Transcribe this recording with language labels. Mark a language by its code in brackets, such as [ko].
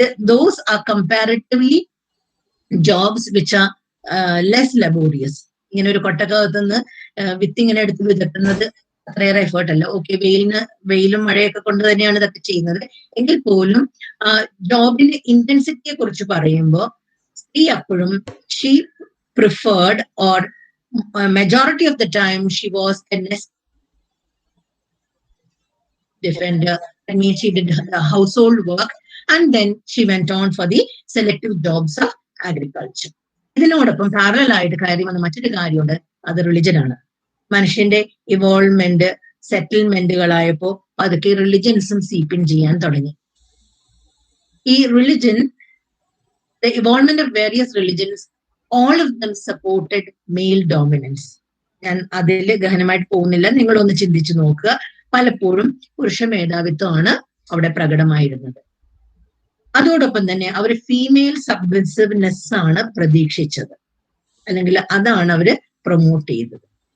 [en] Those are comparatively jobs which are less laborious. [ml] ഇങ്ങനെ ഒരു കൊട്ടക്കകത്ത് നിന്ന് വിത്ത് ഇങ്ങനെ എടുത്ത് വിതട്ടുന്നത് അത്രയേറെ എഫേർട്ട് അല്ല. ഓക്കെ, വെയിലും മഴയൊക്കെ കൊണ്ട് തന്നെയാണ് ഇതൊക്കെ ചെയ്യുന്നത്. എങ്കിൽ പോലും ജോബിന്റെ ഇന്റൻസിറ്റിയെ കുറിച്ച് പറയുമ്പോൾ സ്ത്രീ അപ്പോഴും [en] She preferred, or majority of the time she was a nest defender. That means she did the household work and then she went on for the selective jobs of agriculture. [ml] ഇതിനോടൊപ്പം പാരലൽ ആയിട്ട് കാര്യം വന്ന മറ്റൊരു കാര്യമുണ്ട്, അത് religion ആണ്. മനുഷ്യന്റെ ഇവോൾവ്മെന്റ്, സെറ്റിൽമെന്റുകളായപ്പോ അതൊക്കെ റിലിജൻസും സീപ്പിൻ ചെയ്യാൻ തുടങ്ങി. [en] ഈ religion, the evolvement of various religions, all of them supported male dominance. [ml] ഞാൻ അതിൽ ഗഹനമായിട്ട് പോകുന്നില്ല, നിങ്ങളൊന്ന് ചിന്തിച്ചു നോക്കുക. പലപ്പോഴും പുരുഷ മേധാവിത്വമാണ് അവിടെ പ്രകടമായിരുന്നത്. അതോടൊപ്പം തന്നെ അവർ ഫീമെയിൽ സബ്മിസിവ്നെസ് ആണ് പ്രതീക്ഷിച്ചത്, അല്ലെങ്കിൽ അതാണ് അവര് പ്രൊമോട്ട് ചെയ്തത്.